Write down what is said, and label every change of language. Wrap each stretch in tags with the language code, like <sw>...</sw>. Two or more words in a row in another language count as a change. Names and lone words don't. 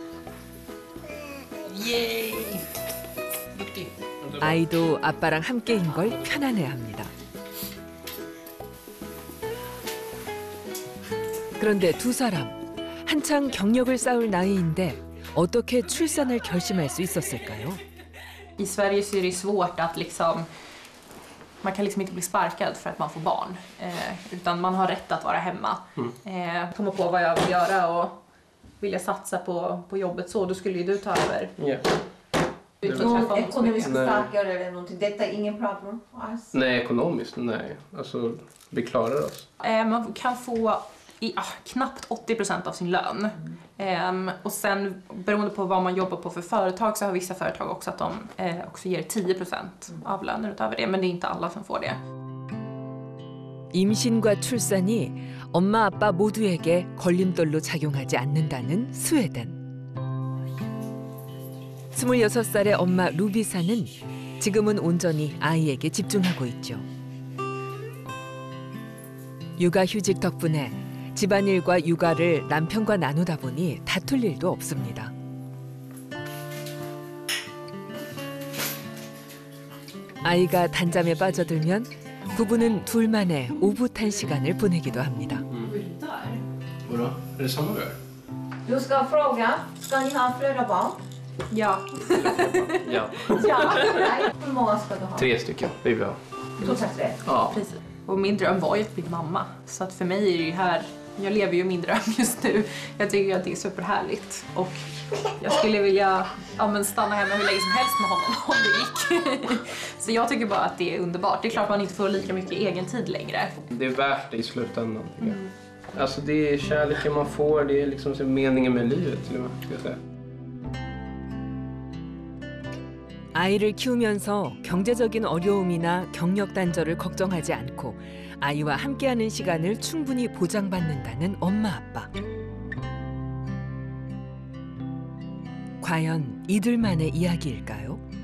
<ko>아이도 아빠랑 함께인 걸 편안해합니다. 그런데 두 사람 한창 경력을 쌓을 나이인데 어떻게 출산을 결심할 수 있었을까요?</ko> <sv>I Sverige så är det svårt att man kan inte bli sparkad för att man får barn, utan man har rätt att vara hemma. Komma på vad jag vill göra och vilja satsa på jobbet så, då skulle ju du ta över. Ja. Ekonomiskt starkare eller någonting, detta är ingen problem alls? Nej, ekonomiskt, nej. Alltså, vi klarar oss. Man kan få knappt 80% av sin lön. Och sen beroende på vad man jobbar på för företag så har vissa företag också att de också ger 10% av lönen utöver det, men det är inte alla som får det.</sv> <ko>임신과 출산이 엄마 아빠 모두에게 걸림돌로 작용하지 않는다는 스웨덴. 26살의 엄마 루비사는 지금은 온전히 아이에게 집중하고 있죠. 육아휴직 덕분에 집안일과 육아를 남편과 나누다 보니 다툴 일도 없습니다. 아이가 단잠에 빠져들면 부부는 둘만의 오붓한 시간을 보내기도 합니다.</ko> <sv>Vadå? Är det samma vi gör? Du ska fråga, ska ni ha flera barn? Ja. Ja. Ja. Nej, hur många ska du ha? 3 stycken. Vi vill ha. Totalt 3. Ja. Precis. Och min dröm var ju att bli mamma. Så att för mig är det ju här, jag lever ju min dröm just nu. Jag tycker att det är superhärligt. Och jag skulle vilja stanna hemma hur länge som helst med honom om det gick. Så jag tycker bara att det är underbart. Det är klart man inte får lika mycket egen tid längre. Det är värt det i slutändan. Alltså det är kärleken man får, det är liksom meningen med livet till och med, ska jag säga.</sv> <ko>아이를 키우면서 경제적인 어려움이나 경력 단절을 걱정하지 않고 아이와 함께하는 시간을 충분히 보장받는다는 엄마 아빠. 과연 이들만의 이야기일까요?</ko>